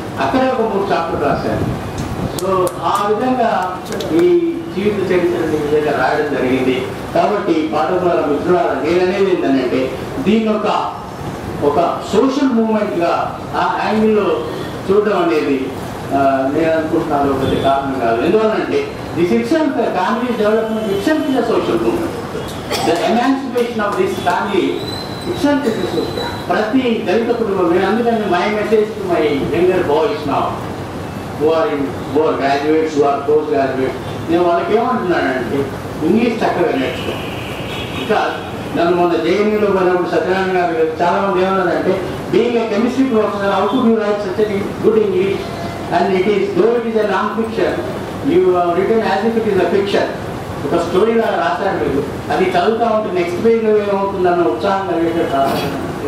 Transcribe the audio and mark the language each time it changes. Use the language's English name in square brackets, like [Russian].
[Telugu] అక్కడే ఒక 3 చాప్టర్లు రాశాను. సో ఆ విధంగా ఈ జీవిత చరిత్రని ఈ విధంగా రాయడం జరిగింది. కాబట్టి పాఠకుల మిత్రులారా నేననేది ఏంటంటే దీన్ని ఒక సోషల్ మూవ్మెంట్గా ఆ యాంగిల్లో చూడడం అనేది నేను అనుకుంటున్నాను ఒకటి కారణం కాదు. ఎందువల్లంటే [English] This itself, family development itself is a social movement. The emancipation of this family itself is a social. [Telugu] ప్రతి దళిత కుటుంబం, అందుకని [English] my message to my younger boys now, who are graduates, who are post graduates, [Telugu] నేను వాళ్ళకి ఏమంటున్నానంటే English చక్కగా నేర్చుకో. ఇంకా నన్ను మొన్న జేఎన్యూలో పోయినప్పుడు సత్యనారాయణ గారు చాలా మంది ఏమన్నారంటే, [English] Being a chemistry professor, how to you write such a good English, and it is though it is a non fiction, you return as if it is a fiction. [Telugu] ఒక స్టోరీ లాగా రాశారు మీరు, అది చదువుతూ ఉంటే నెక్స్ట్ పేజ్లో ఏమవుతుందన్న ఉత్సాహం కలిగేటట్టు రాశాను.